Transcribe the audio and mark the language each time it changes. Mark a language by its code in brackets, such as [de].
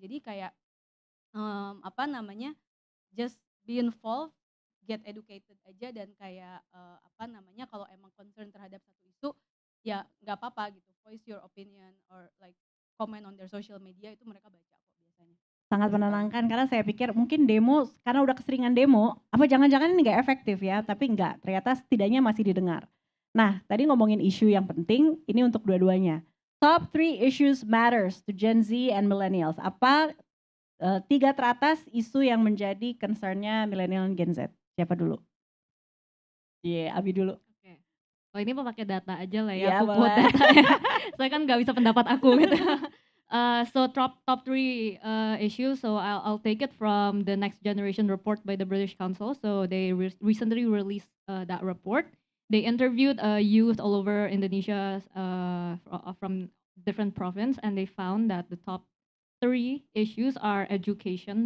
[id] Jadi kayak apa namanya, [en] just be involved, get educated [id] aja, dan kayak apa namanya, kalau emang concern terhadap satu isu ya nggak apa-apa gitu, [en] voice your opinion or like comment on their social media, [id] itu mereka baca kok biasanya. Sangat menenangkan karena saya pikir mungkin demo karena udah keseringan demo, apa jangan-jangan ini nggak efektif ya, tapi enggak, ternyata setidaknya masih didengar. Nah tadi ngomongin isu yang penting, ini untuk dua-duanya. [en] Top 3 issues matters to Gen Z and millennials. [id] Apa 3 teratas isu yang menjadi concernnya milenial dan Gen Z? Siapa dulu? Abi dulu. Oke. Oh ini pakai data aja lah ya, Iya, aku quote boleh. datanya. Saya kan nggak bisa pendapat aku gitu. [en] So top 3 issues. So I'll take it from the Next Generation report by the British Council. So they recently released that report. They interviewed youth all over Indonesia from different province, and they found that the top 3 issues are education.